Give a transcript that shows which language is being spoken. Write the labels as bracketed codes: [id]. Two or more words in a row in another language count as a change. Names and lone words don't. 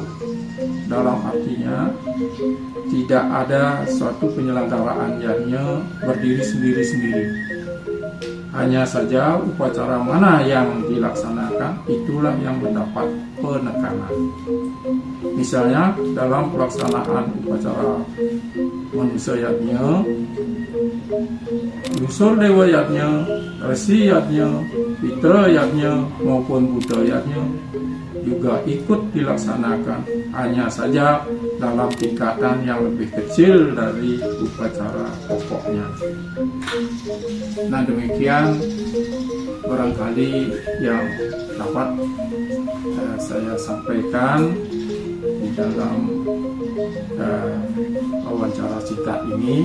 [id] Dalam artinya tidak ada suatu penyelenggaraan yatnya berdiri sendiri-sendiri. Hanya saja upacara mana yang dilaksanakan itulah yang mendapat penekanan. Misalnya dalam pelaksanaan upacara manusia yatnya, unsur Dewa Yatnya, Resi Yatnya, Fitra Yatnya maupun Buddha Yatnya juga ikut dilaksanakan, hanya saja dalam tingkatan yang lebih kecil dari upacara pokoknya. Nah, demikian barangkali yang dapat saya sampaikan di dalam wawancara singkat ini.